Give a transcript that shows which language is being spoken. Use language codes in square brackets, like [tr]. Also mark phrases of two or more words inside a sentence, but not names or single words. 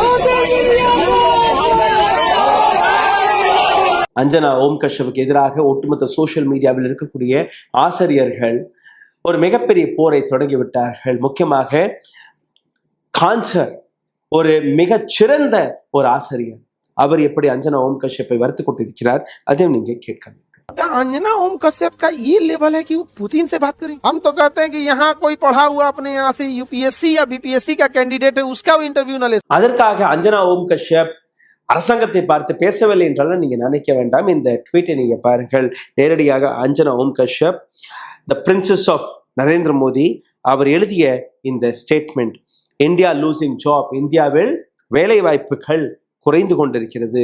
[ta] அஞ்சனா ஓம் கஷ்யப்புக்கு எதிராக ஒட்டுமொத்த சோசியல் மீடியாவில் இருக்கக்கூடிய ஆசிரியர்கள் ஒரு மிகப்பெரிய போரை தொடங்கிவிட்டார்கள். முக்கியமாக கான்சர், ஒரு மிகச்சிறந்த ஒரு ஆசிரியர், அவர் எப்படி அஞ்சனா ஓம் கஷ்யப்பை வறுத்து கொண்டிருக்கிறார், அதையும் நீங்க கேட்க வேண்டும். [hi] अंजना ओम कश्यप का ये लेवल है कि वो पुतिन से बात करें। हम तो कहते हैं कि यहाँ कोई पढ़ा हुआ अपने यहाँ से UPSC या BPSC का कैंडिडेट है, उसका वो इंटरव्यू न ले. [ta] அதற்காக அஞ்சனா ஓம் கஷ்யப் அரசாங்கத்தை பார்த்து பேசவில்லை என்றாலும் நீங்க நினைக்க வேண்டாம். இந்த ட்வீட்டை நீங்க பாருங்கள். நேரடியாக அஞ்சனா ஓம் கஷ்யப், [en] the princess of Narendra Modi, [ta] அவர் எழுதிய இந்த ஸ்டேட்மெண்ட்: [en] India losing job, [ta] இந்தியாவில் வேலை வாய்ப்புகள் குறைந்து கொண்டிருக்கிறது.